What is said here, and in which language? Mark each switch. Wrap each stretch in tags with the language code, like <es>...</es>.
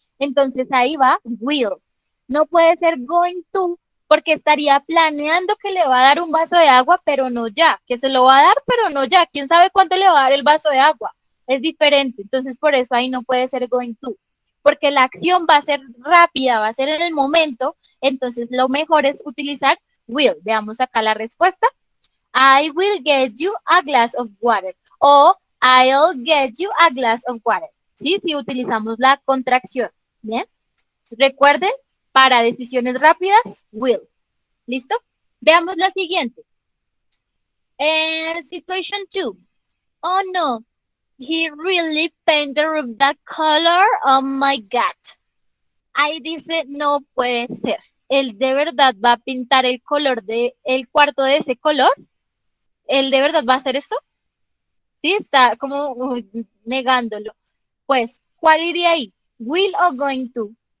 <es>Entonces ahí va will. No puede ser going to, porque estaría planeando que le va a dar un vaso de agua, pero no ya, que se lo va a dar, pero no ya. ¿Quién sabe cuánto le va a dar el vaso de agua? Es diferente. Entonces, por eso ahí no puede ser going to, porque la acción va a ser rápida, va a ser en el momento. Entonces, lo mejor es utilizar will. Veamos acá la respuesta.</es> <en>I will get you a glass of water. O I'll get you a glass of water.</en> <es>¿Sí? Si utilizamos la contracción. ¿Bien? Recuerden, para decisiones rápidas, will. ¿Listo? Veamos la siguiente. Situation 2.</es> <en>Oh no, he really painted the roof that color. Oh my God.</en> <es>Ahí dice, no puede ser. ¿Él de verdad va a pintar el color de el cuarto de ese color? ¿Él de verdad va a hacer eso? Sí, está como negándolo. Pues, ¿cuál iría ahí? Will o going to?</es>